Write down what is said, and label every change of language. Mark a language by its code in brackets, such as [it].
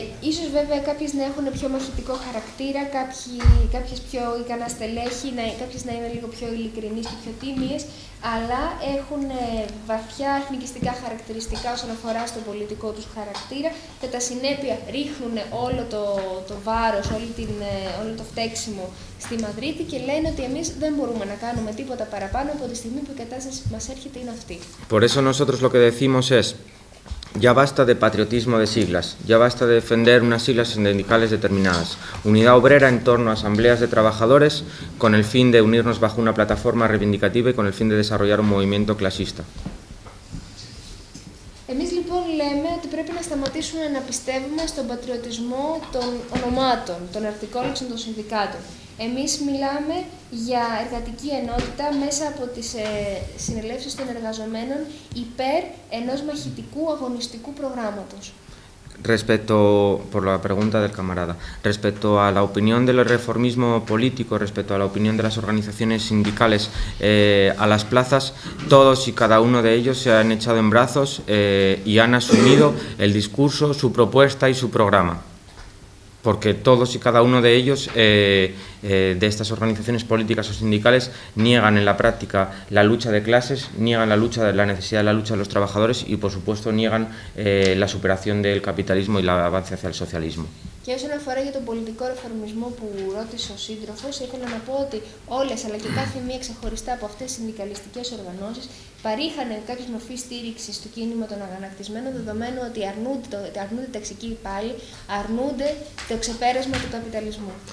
[el] Ίσως βέβαια κάποιες να έχουν πιο μαχητικό χαρακτήρα, κάποιες πιο ικανά στελέχη, κάποιες να είναι λίγο πιο ειλικρινείς και πιο τίμιες, αλλά έχουν βαθιά εθνικιστικά χαρακτηριστικά όσον αφορά στο πολιτικό τους χαρακτήρα. Κατά συνέπεια ρίχνουν όλο το βάρος, όλο το φταίξιμο στη Μαδρίτη και λένε ότι εμείς δεν μπορούμε να κάνουμε τίποτα παραπάνω από τη στιγμή που η κατάσταση που μας έρχεται είναι αυτή. [es] Por eso nosotros lo que decimos es: ya basta de patriotismo de siglas, ya basta de defender unas siglas sindicales determinadas. Unidad obrera en torno a asambleas de trabajadores con el fin de unirnos bajo una plataforma reivindicativa y con el fin de desarrollar un movimiento clasista. [el] Εμείς λοιπόν λέμε ότι πρέπει να σταματήσουμε να πιστεύουμε στον πατριωτισμό των ονομάτων, των αρτικόληξεων των συνδικάτων. Εμείς μιλάμε για εργατική ενότητα μέσα από τις συνελεύσεις των εργαζομένων υπέρ ενός μαχητικού αγωνιστικού προγράμματος. [es] Respecto, por la pregunta del camarada, respecto a la opinión del reformismo político, respecto a la opinión de las organizaciones sindicales a las plazas, todos y cada uno de ellos se han echado en brazos y han asumido el discurso, su propuesta y su programa. Porque todos y cada uno de ellos, de estas organizaciones políticas o sindicales, niegan en la práctica la lucha de clases, niegan la necesidad de la lucha de los trabajadores y, por supuesto, niegan la superación del capitalismo y el avance hacia el socialismo. [el] Και όσον αφορά για τον πολιτικό ρεφορμισμό που ρώτησε ο σύντροφος, ήθελα να πω ότι όλες αλλά και κάθε μία ξεχωριστά από αυτές τις συνδικαλιστικές οργανώσεις παρήχαν κάποια μορφή στήριξη στο κίνημα των αγανακτισμένων, δεδομένου ότι αρνούνται ταξικοί υπάλληλοι, αρνούνται το ξεπέρασμα του καπιταλισμού.